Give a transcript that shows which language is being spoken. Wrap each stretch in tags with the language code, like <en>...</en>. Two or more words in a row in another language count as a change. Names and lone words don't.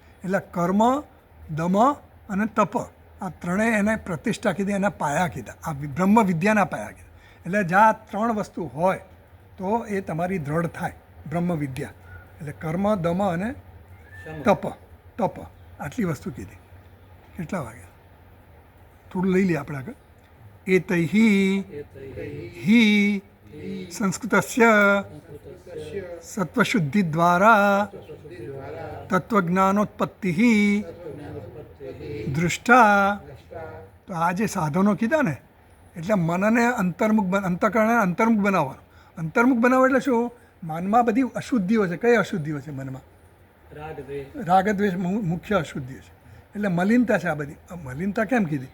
<gu>એટલે કર્મ, દમ અને તપ આ ત્રણેય એને પ્રતિષ્ઠા કીધી, એના પાયા કીધા. આ બ્રહ્મ વિદ્યાના પાયા કીધા. એટલે જ્યાં 3 વસ્તુ હોય તો એ તમારી દ્રઢ થાય બ્રહ્મ વિદ્યા. એટલે કર્મ, દમ અને તપ. આટલી વસ્તુ કીધી. કેટલા વાગ્યા? થોડું લઈ લઈએ આપણે આગળ.</gu> <sa>हि संस्कृतस्य सत्वशुद्धि द्वारा तत्वज्ञानोत्पत्तिः दृष्टा.</sa> <gu>તો આ જે સાધનો કીધા ને એટલે મનને અંતઃકરણને અંતર્મુખ બનાવવાનું. અંતર્મુખ બનાવવા એટલે શું? મનમાં બધી અશુદ્ધિઓ છે. કઈ અશુદ્ધિઓ છે મનમાં? રાગ દ્વેષ મુખ્ય અશુદ્ધિઓ છે. એટલે મલિનતા છે આ બધી. મલિનતા કેમ કીધી?</gu>